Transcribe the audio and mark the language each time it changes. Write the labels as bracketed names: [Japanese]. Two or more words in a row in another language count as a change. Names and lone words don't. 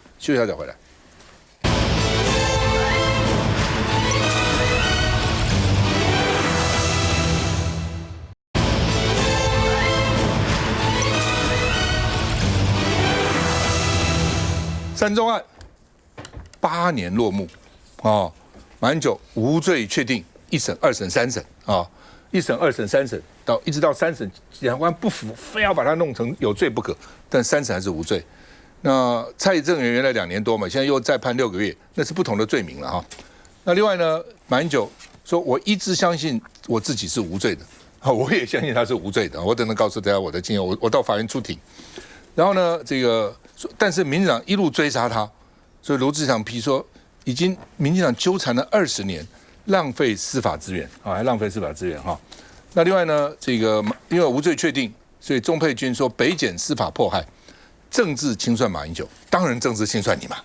[Chinese] 休息一下再回來。三中案。8年落幕，馬英九無罪確定，1審、2審、3審，1審、2審、3審一直到3審，檢察官不服，非要把他弄成有罪不可，但3審還是無罪。那蔡正元原來2年多嘛，現在又再判6個月，那是不同的罪名了哈。那另外呢，馬英九說：“我一直相信我自己是無罪的，我也相信他是無罪的。我等等告訴大家我的經驗，我到法院出庭，然後呢，但是民進黨一路追殺他。”所以羅智強批說， 已經民進黨糾纏了20年，浪費司法資源啊，還浪費司法資源哈。那另外呢，這個因為無罪確定，所以鍾沛君說北檢司法迫害，政治清算馬英九，當然政治清算你嘛。